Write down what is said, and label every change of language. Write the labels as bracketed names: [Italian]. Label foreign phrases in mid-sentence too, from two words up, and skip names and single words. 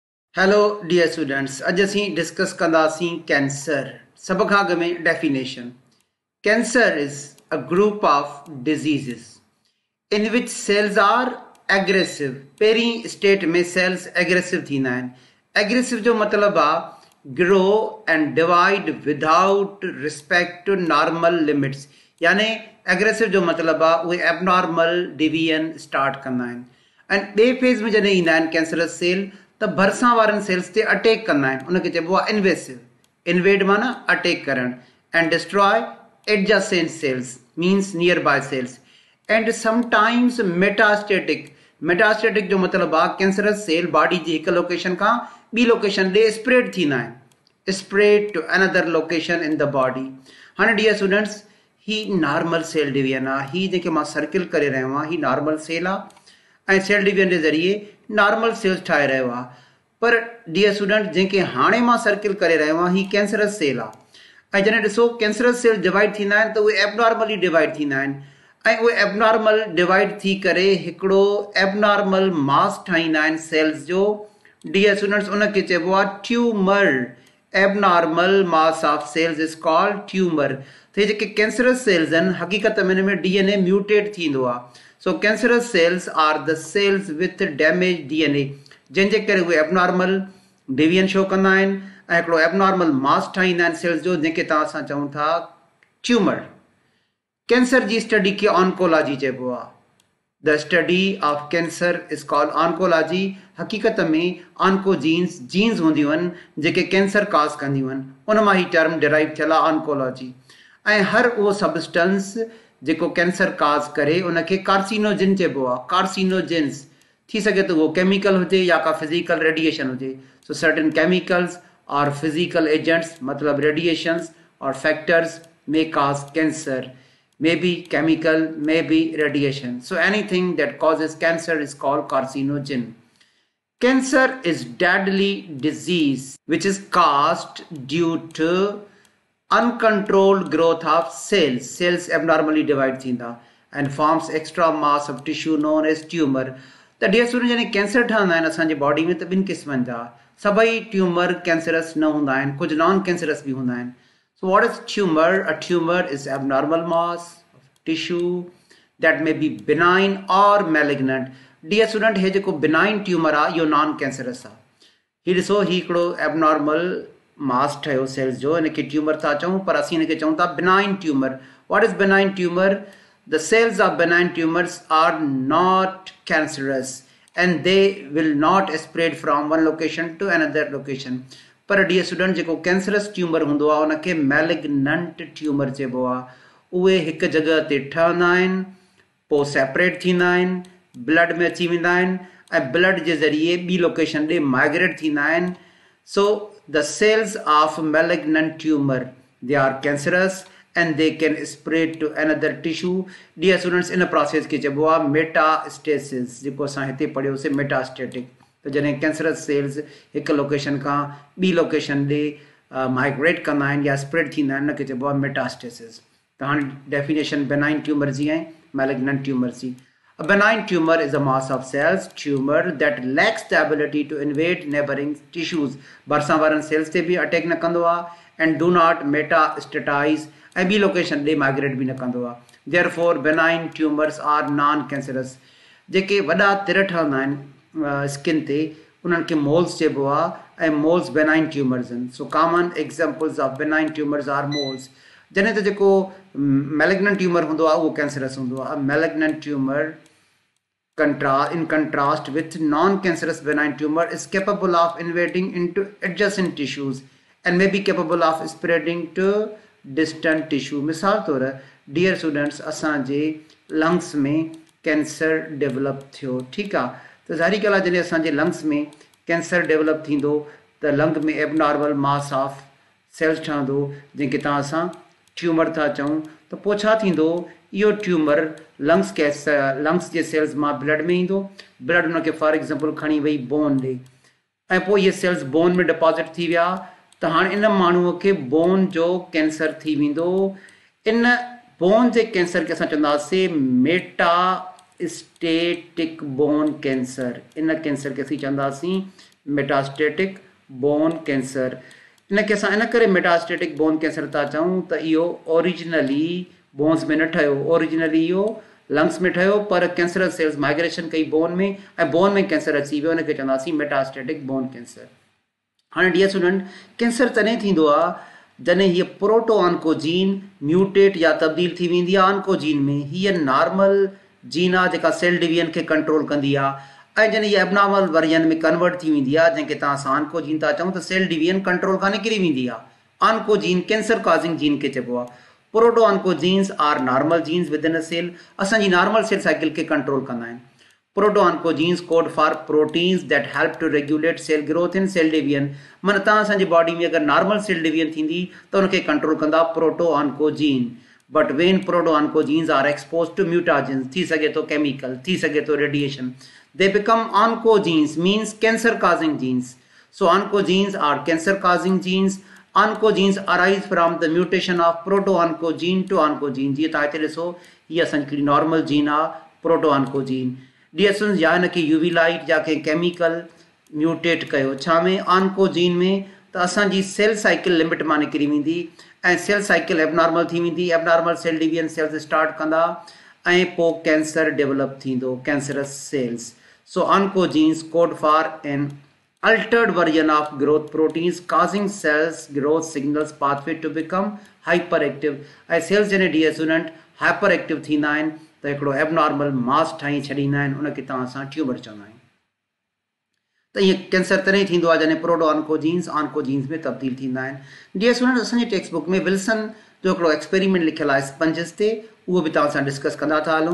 [English] Hello dear students, [Sindhi] अज असीं डिस्कस कंदासीं कैंसर। सब खां अॻु में डेफिनेशन। [English] कैंसर is a group of diseases in which cells are aggressive। [Sindhi] पहिरीं स्टेट में [English] cells aggressive [Sindhi] थींदा आहिनि। एग्रेसिव जो मतिलबु आहे [English] grow and divide without respect to normal limits, [Sindhi] यानी एग्रेसिव जो मतिलबु आहे उहे [English] abnormal division start [Sindhi] कंदा आहिनि। ऐं ॿिए फेज़ में जॾहिं ईंदा आहिनि [English] cancerous cell [Sindhi] त भरिसां वारनि सेल्स ते अटैक कंदा आहिनि, उनखे चइबो आहे इन्वेसिव। इन्वेड माना अटैक करणु। [English] and destroy adjacent cells means nearby cells. and sometimes metastatic. [Sindhi] मेटास्टेटिक जो मतिलबु आहे [English] cancerous cell body [Sindhi] जी हिकु लोकेशन खां ॿी लोकेशन ॾे स्प्रेड थींदा आहिनि, [English] spread to another location in the body. [Sindhi] हाणे [English] dear students, [Sindhi] ही [English] normal cell division [Sindhi] आहे। ही जेके मां सर्किल करे रहियो आहियां ही [English] normal cell [Sindhi] आहे ऐं [English] cell division [Sindhi] जे ज़रिए [English] normal cells [Sindhi] ठाहे रहियो आहे। पर [English] dear student, [Sindhi] जंहिंखे हाणे मां सर्किल करे रहियो आहियां ही [English] cancerous cell [Sindhi] आहे। ऐं जॾहिं ॾिसो [English] cancerous cell [Sindhi] डिवाइड थींदा आहिनि त उहे [English] abnormally divide [Sindhi] थींदा आहिनि ऐं उहे [English] abnormal divide [Sindhi] थी करे हिकिड़ो [English] abnormal mass [Sindhi] ठाहींदा आहिनि सेल्स जो। [English] dear students, [Sindhi] उनखे चइबो आहे ट्यूमर। [English] abnormal mass of cells is called tumor. [Sindhi] त हे जेके [English] cancerous cells [Sindhi] आहिनि हक़ीक़त में हिन में [English] DNA mutate [Sindhi] थींदो आहे। [English] So cancerous cells are the cells with damaged DNA, [Sindhi] जंहिंजे करे उहे [English] abnormal division show [Sindhi] कंदा आहिनि ऐं हिकिड़ो [English] abnormal mass [Sindhi] ठाहींदा आहिनि सेल्स जो, जंहिंखे असां चऊं था ट्यूमर। कैंसर जी स्टडी खे ऑन्कोलॉजी चइबो आहे। [English] the study of cancer is called oncology. [Sindhi] हक़ीक़त में ऑन्कोजीन्स जीन्स हूंदियूं आहिनि जेके [English] cancer cause [Sindhi] कंदियूं आहिनि, उन मां ही [English] term derive [Sindhi] थियल आहे ऑन्कोलॉजी। ऐं हर उहो सबस्टेंस जेको [English] cancer cause [Sindhi] करे उनखे कार्सिनोजिन चइबो आहे। कार्सिनोजिन्स थी सघे तो उहो केमिकल हुजे या का [English] physical radiation [Sindhi] हुजे। [English] so certain chemicals और physical agents मतलब radiations और factors may cause cancer, may be chemical, may be radiation. So anything that causes cancer is called carcinogen. Cancer is deadly disease which is caused due to uncontrolled growth of cells. Cells abnormally divide थींदा and forms extra mass of tissue known as tumor. [Sindhi] त [English] dear student, [Sindhi] जॾहिं कैंसर ठहंदा आहिनि असांजे बॉडी में त ॿिनि क़िस्मनि जा। सभई ट्यूमर कैंसरस न हूंदा आहिनि, कुझु [English] non cancerous [Sindhi] बि हूंदा आहिनि। [English] So what is tumor? A tumor is abnormal mass of tissue that may be benign or malignant. Dear student, [Sindhi] हे जेको [English] benign tumor [Sindhi] आहे इहो [English] non cancerous [Sindhi] आहे। ही ॾिसो, ही हिकिड़ो [English] abnormal mass [Sindhi] ठहियो सेल्स जो, इनखे ट्यूमर था चऊं, पर असीं हिनखे चऊं था [English] benign tumor. What is benign tumor? The cells of benign tumors are not cancerous and they will not spread from one location to another location. पर dear student, [Sindhi] जेको कैंसरस ट्यूमर हूंदो आहे उनखे [English] malignant tumor [Sindhi] चइबो आहे। उहे हिकु जॻह ते ठहंदा आहिनि, पोइ सेपरेट थींदा आहिनि, ब्लड में अची वेंदा आहिनि ऐं ब्लड जे ज़रिए ॿी लोकेशन ॾे माइग्रेट थींदा आहिनि। [English] so the cells of malignant tumor they are cancerous and they can spread to another tissue. Dear students, [Sindhi] इन प्रोसेस खे चइबो आहे मेटास्टेसिस, जेको असां हिते पढ़ियोसीं मेटास्टेटिक। त जॾहिं [English] cancerous cells [Sindhi] हिकु लोकेशन खां ॿी लोकेशन ॾे माइग्रेट कंदा आहिनि या स्प्रेड थींदा आहिनि, उनखे चइबो आहे मेटास्टेसिस। त हाणे [English] definition benign tumor [Sindhi] जी ऐं [English] malignant tumor [Sindhi] जी। [English] A benign tumor is a mass of cells tumor that lacks the ability to invade neighboring tissues. [Sindhi] भरिसां वारनि सेल्स ते बि अटैक न कंदो आहे [English] and do not metastatize [Sindhi] ऐं ॿी लोकेशन ॾे माइग्रेट बि न कंदो आहे। [English] Therefore benign tumors are non cancerous। [Sindhi] जेके वॾा तिर ठहंदा आहिनि स्किन ते उन्हनि खे मोल्स चइबो आहे ऐं मोल्स [English] benign tumors [Sindhi] आहिनि। [English] so common examples of benign tumors are moles. [Sindhi] जॾहिं त जेको [English] malignant tumor [Sindhi] हूंदो आहे उहो कैंसरस हूंदो आहे। [English] malignant tumor in contrast with non-cancerous benign tumor is capable of invading into adjacent tissues and may be capable of spreading to distant tissue. [Sindhi] मिसाल तौर [English] dear students, [Sindhi] असांजे लंग्स में [English] cancer develop [Sindhi] थियो, ठीकु आहे, त ज़ाहिरी ॻाल्हि आहे जॾहिं असांजे लंग्स में [English] cancer develop [Sindhi] थींदो त लंग में [English] abnormal mass of cells [Sindhi] ठहंदो जंहिंखे तव्हां असां ट्यूमर था चऊं। त पोइ छा थींदो, इहो ट्यूमर लंग्स जे सेल्स मां ब्लड में ईंदो, ब्लड उनखे [English] for example [Sindhi] खणी वई बोन ॾे ऐं पोइ इहे सेल्स बोन में डिपॉज़िट थी विया त हाणे इन माण्हूअ खे बोन जो कैंसर थी वेंदो। इन बोन जे कैंसर खे असां चवंदासीं [English] metastatic bone cancer. [Sindhi] इन कैंसर खे असीं चवंदासीं [English] metastatic bone cancer. [Sindhi] इनखे असां इन करे [English] metastatic bone cancer [Sindhi] था चऊं त इहो ओरिजिनली बोन्स में न ठहियो, ओरिजिनली इहो लंग्स में ठहियो, पर [English] cancerous cells migration [Sindhi] कई बोन में ऐं बोन में कैंसर अची वियो, उनखे चवंदासीं [English] metastatic bone cancer. [Sindhi] हाणे [English] dear student, [Sindhi] कैंसर तॾहिं थींदो आहे जॾहिं हीअ [English] proto oncogene [Sindhi] म्यूटेट या तब्दील थी वेंदी आहे ऑन्कोजीन में। हीअ [English] normal gene [Sindhi] आहे जेका [English] cell division [Sindhi] खे कंट्रोल कंदी आहे, ऐं जॾहिं हीअ [English] abnormal version [Sindhi] में कन्वर्ट थी वेंदी आहे जंहिंखे तव्हां ऑन्कोजीन था चऊं त [English] cell division control [Sindhi] खां निकिरी वेंदी आहे। ऑन्कोजीन [English] cancer causing gene [Sindhi] खे चइबो आहे। [English] proto oncogenes are normal genes within a cell, [Sindhi] असांजी [English] normal cell cycle [Sindhi] खे कंट्रोल कंदा आहिनि। [English] proto oncogenes code for proteins that help to regulate cell growth in cell division. [Sindhi] मन तव्हां असांजी बॉडी में अगरि [English] normal cell division [Sindhi] थींदी त उनखे कंट्रोल कंदा [English] proto oncogene. but when proto oncogenes are expose to mutagens, [Sindhi] थी सघे तो केमिकल, थी सघे तो रेडिएशन, [English] they become oncogenes, means cancer causing genes. So oncogenes are cancer causing genes. Oncogenes arise from the mutation of proto-oncogene to oncogene. [Sindhi] जी ताते ॾिसो ये असांजी [English] normal gene [Sindhi] आहे [English] proto oncogene. [Sindhi] डीएसएन या इनखे [English] UV light [Sindhi] या कंहिं केमिकल म्यूटेट कयो छा में ऑन्कोजीन में, त असांजी [English] cell cycle limit [Sindhi] मां निकिरी वेंदी ऐं [English] cell cycle abnormal [Sindhi] थी वेंदी। [English] abnormal cell division cells start [Sindhi] कंदा ऐं पोइ [English] cancer develop [Sindhi] थींदो, [English] cancerous cells. So oncogenes code for an altered version of growth proteins causing cells growth signals pathway to become hyperactive। [Sindhi] ऐं सेल्स जॾहिं [English] dear student hyperactive [Sindhi] थींदा आहिनि त हिकिड़ो [English] abnormal mass [Sindhi] ठाहे छॾींदा आहिनि, उनखे तव्हां असां ट्यूमर चवंदा आहियूं। त इहे कैंसर तॾहिं थींदो आहे जॾहिं [English] proto oncogenes [Sindhi] में तब्दील थींदा आहिनि। [English] dear student, [Sindhi] असांजी [English] text book [Sindhi] में विल्सन जो हिकिड़ो एक्सपेरिमेंट लिखियलु आहे स्पंजिस ते, उहो बि तव्हां सां डिस्कस कंदा था हलूं।